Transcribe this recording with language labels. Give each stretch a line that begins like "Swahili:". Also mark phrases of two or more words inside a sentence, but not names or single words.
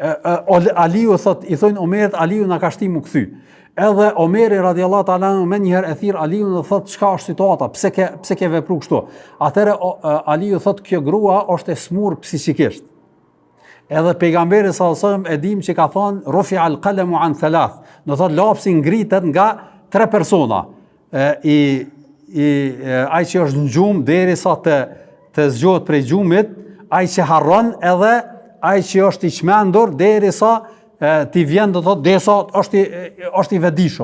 Albanian: Aliu thot, i thojnë Omerit, Aliu na ka shti mu kthy. Edhe Omeri
Arabic: رضي الله تعالى عنه
Albanian: me njëherë e thirr Aliun dhe thot çka është situata, pse ke vepru kështu. Atëherë Aliu thot kjo grua është e smur psikikisht. Edhe pejgamberi
Arabic: صلى الله عليه وسلم
Albanian: e dim që ka thonë
Arabic: رفع القلم عن ثلاث.
Albanian: Do thot lapsi ngritet nga 3 persona. Ai që është në gjumë derisa të zgjohet prej gjumit, ai që harron edhe ai që është i çmendur derisa ti vjen do thot derisa është i vetëdijshëm.